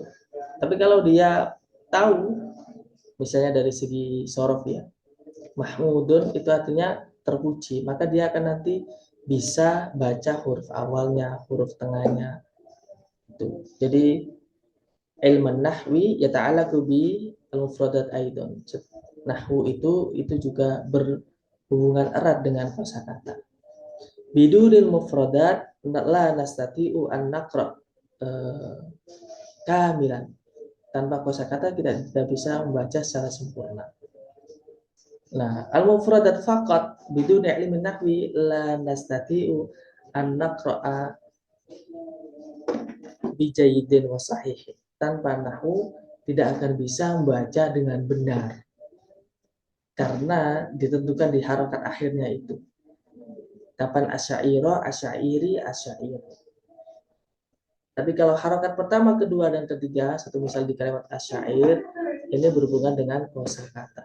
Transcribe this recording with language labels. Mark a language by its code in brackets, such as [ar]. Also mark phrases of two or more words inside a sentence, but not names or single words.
[id] Tapi kalau dia tahu, misalnya dari segi sorof ya, mahmudun itu artinya terpuji, maka dia akan nanti bisa baca huruf awalnya, huruf tengahnya. Itu. [ar] Jadi علم النحو يتعلق بالمفردات أيضا. [id] Nahwu itu juga berhubungan erat dengan kosakata. [ar] بدون المفردات لا نستطيع أن نقرأ كاملا. [id] Tanpa kosakata kita tidak bisa membaca secara sempurna. [ar] Nah, المفردات فقط بدون علم النحو لا نستطيع أن نقرأ بجيد وصحيح. [id] Tanpa nahwu tidak akan bisa membaca dengan benar. Karena ditentukan di harokat akhirnya itu. [ar] Kapan الشاعرُ، الشاعرِ، الشاعرْ. [id] Tapi kalau harokat pertama, kedua, dan ketiga, satu misal di kalimat asyair, ini berhubungan dengan kosakata.